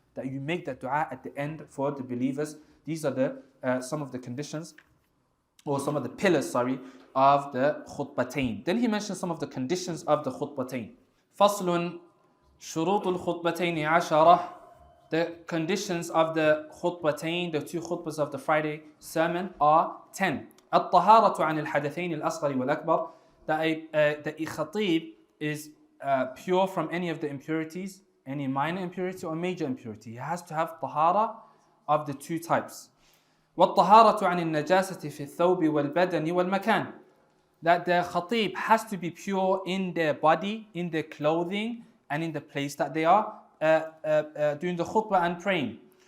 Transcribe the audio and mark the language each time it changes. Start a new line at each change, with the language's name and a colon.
English: That you make that dua at the end for the believers. These are the some of the conditions, or some of the pillars, of the khutbatain. Then he mentions some of the conditions of the khutbatain.
Arabic: فَصْلٌ شُرُوطُ الْخُطْبَتَيْنِ عَشَرَةٌ.
English: The conditions of the khutbatain, the two khutbahs of the Friday sermon, are 10.
Arabic: الطهارة عن الحدثين الأصغر والأكبر.
English: That a khatib is pure from any of the impurities, any minor impurity or major impurity. He has to have tahara of the two types.
Arabic: وَالطَّهَارَةُ عَنِ النَّجَاسَةِ فِي الثَّوْبِ وَالْبَدَنِ وَالْمَكَانِ.
English: That the khatib has to be pure in their body, in their clothing, and in the place that they are doing the khutbah and praying.